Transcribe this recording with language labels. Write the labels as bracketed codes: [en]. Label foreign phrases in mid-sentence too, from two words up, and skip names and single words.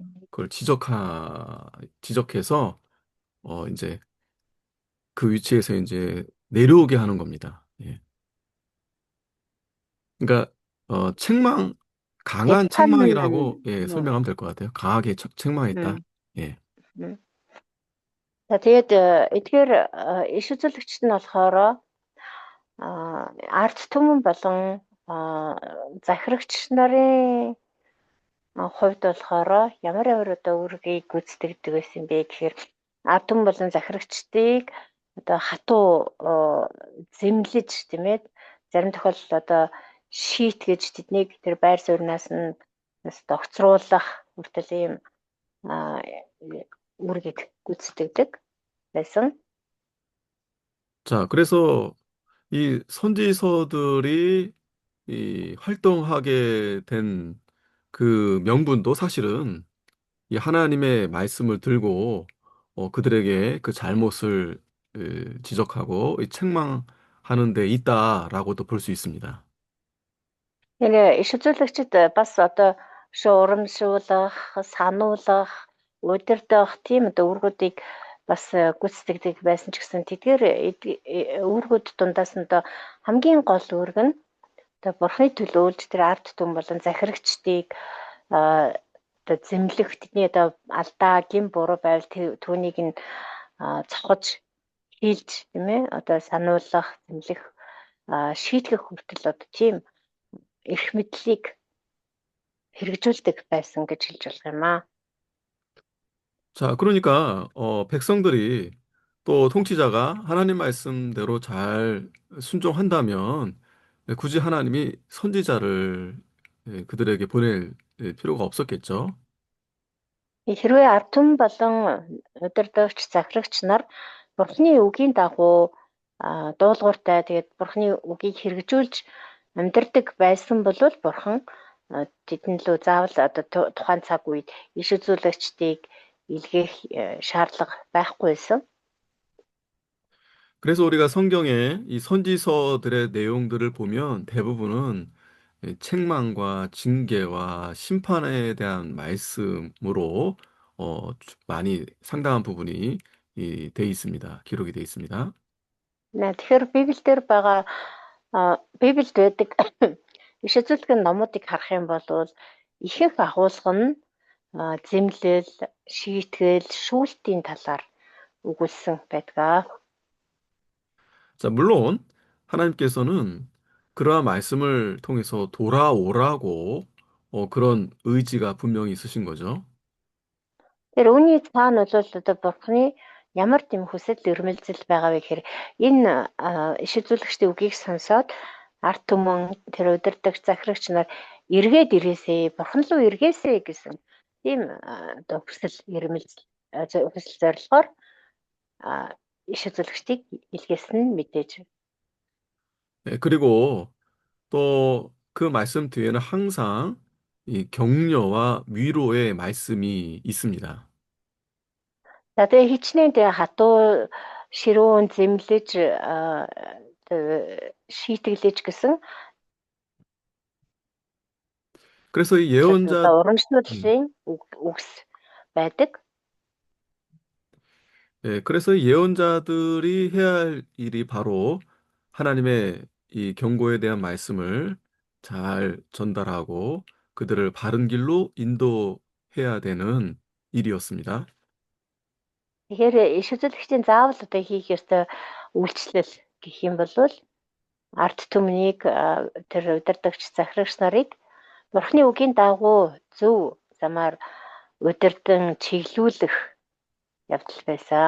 [ko] 그걸 지적해서 이제 그 위치에서 이제 내려오게 하는 겁니다. 예. 그러니까 강한 재판하는 책망이라고 설명하면 될 것 같아요. 강하게 책망했다. 음, 예. 음. [mn] За тэгээд эдгээр иш үзүүлэгчид нь болохоор арт түмэн болон захирагч нарын хувьд болохоор ямар одоо үүргийг гүйцэтгэдэг байсан бэ гэхээр ард түмэн болон захирагчдыг одоо хатуу зэмлэж тийм ээ зарим тохиолдолд одоо шийтгэж тэднийг тэр байр сууриас нь огцруулах хүртэл ийм а, үүргийг гүйцэтгэдэг байсан. [ko] 자, 그래서 이 선지서들이 이 활동하게 된 그 명분도 사실은 이 하나님의 말씀을 들고 그들에게 그 잘못을 지적하고 이 책망하는 데 있다라고도 볼 수 있습니다. [mn] Тэгээ иш үзүүлэгчид бас одоо урамшуулах, сануулгах, удирдах тийм одоо үүргүүдийг бас гүйцэтгэдэг байсан ч гэсэн тэдгээр үүргүүд дундаас нь одоо хамгийн гол үүрэг нь одоо бурхны төлөөлж тэр ард түмэн болон захирагчдыг одоо зэмлэх тэдний одоо алдаа гин буруу байвал түүнийг нь цохож хийлж тийм ээ одоо сануулгах, зэмлэх шийтгэх хүртэл одоо тийм эрх мэдлийг хэрэгжүүлдэг байсан гэж хэлж болох юм аа. [ko] 자, 그러니까 백성들이 또 통치자가 하나님 말씀대로 잘 순종한다면 굳이 하나님이 선지자를 그들에게 보낼 필요가 없었겠죠. [mn] Хэрвээ ард түмэн болон удирдагч, захирагч нар Бурхны үгийн дагуу дуулууртай тэгээд Бурхны үгийг хэрэгжүүлж амьдардаг байсан бол Бурхан тэдэн лөө заавал одоо тухайн цаг үед иш үзүүлэгчдийг илгээх шаардлага байхгүй байсан. [ko] 그래서 우리가 성경의 이 선지서들의 내용들을 보면 대부분은 책망과 징계와 심판에 대한 말씀으로 많이 상당한 부분이 돼 있습니다. 기록이 돼 있습니다. [mn] Тэгэхээр Библиэлд байгаа Библиэд байдаг иш үзүүлэх номуудыг харах юм бол ихэнх агуулга нь зэмлэл, шийтгэл, шүүлтийн талаар өгүүлсэн байдаг. [ko] 자, 물론 하나님께서는 그러한 말씀을 통해서 돌아오라고 그런 의지가 분명히 있으신 거죠. [mn] Тэр үүний цаана бол одоо Бурхны ямар тийм хүсэл эрмэлзэл байгаа вэ гэхээр энэ иш үзүүлэгчдийн үгийг сонсоод ард түмэн тэр удирдагч захирагч нар эргээд ирээсэй, бурхан руу эргээсэй гэсэн тийм одоо хүсэл эрмэлзэл хүсэл зорилгоор иш үзүүлэгчдийг илгээсэн нь мэдээж. [ko] 네, 그리고 또 그 말씀 뒤에는 항상 이 격려와 위로의 말씀이 있습니다. [mn] За тэгээ хичнээн тэгээ хатуу ширүүн зэмлэж шийтгэлэж гэсэн [ko] 그래서 이 [mn] одоо 음, урамшууллын үгс байдаг. [ko] 그래서 이 예언자들이 해야 할 일이 바로 하나님의 이 경고에 대한 말씀을 잘 전달하고 그들을 바른 길로 인도해야 되는 일이었습니다. [mn] Тэгэхээр иш үзүүлэгчдийн заавал одоо хийх ёстой үйлчлэл гэх юм бол ард түмнийг тэр удирдагч захирагч нарыг Бурхны үгийн дагуу зөв замаар удирдан чиглүүлэх явдал байсан.